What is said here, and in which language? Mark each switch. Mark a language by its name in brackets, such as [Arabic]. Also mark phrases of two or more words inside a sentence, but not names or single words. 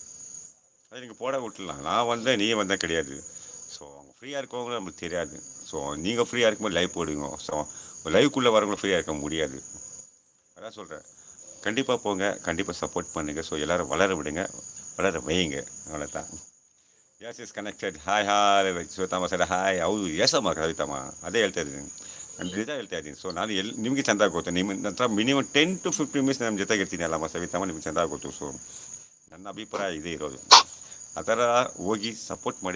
[Tamil] அது நீங்கள் போட விட்டுலாம். நான் வந்தேன் நீ வந்தேன் கிடையாது. ஸோ அவங்க ஃப்ரீயாக இருக்கவங்களும் நம்மளுக்கு தெரியாது. ஸோ நீங்கள் ஃப்ரீயாக இருக்கும்போது லைவ் போடுவீங்க. ஸோ லைவுக்குள்ளே வரவங்களும் ஃப்ரீயாக இருக்க முடியாது. அதான் சொல்கிறேன், கண்டிப்பாக போங்க, கண்டிப்பாக சப்போர்ட் பண்ணுங்கள். ஸோ எல்லோரும் வளர விடுங்க, வளர வைங்க, அவ்வளோதான். [English] Yes is connected. Hi hi ಶ್ವೇತಮ್ಮ sir, hi. [Kannada] ಹೌದು ಎಸ್ ಅಮ್ಮ ಕವಿತಮ್ಮ, ಅದೇ ಹೇಳ್ತಾ ಇದ್ದೀನಿ, ನಿಜ ಹೇಳ್ತಾ ಇದ್ದೀನಿ. ಸೊ ನಾನು ನಿಮಗೆ ಚೆಂದ ಗೊತ್ತು, ನಿಮ್ಮ ನಂತರ [English] minimum 10 to 15 minutes [Kannada] ನಮ್ಮ ಜೊತೆಗೆ ಇರ್ತೀನಿ ಅಲ್ಲಮ್ಮ ಸವಿತಮ್ಮ, ನಿಮ್ಗೆ ಚೆಂದ ಗೊತ್ತು. ಸೊ ನನ್ನ ಅಭಿಪ್ರಾಯ ಇದೇ ಇರೋದು. ಆ ಥರ ಹೋಗಿ ಸಪೋರ್ಟ್ ಮಾಡಿ.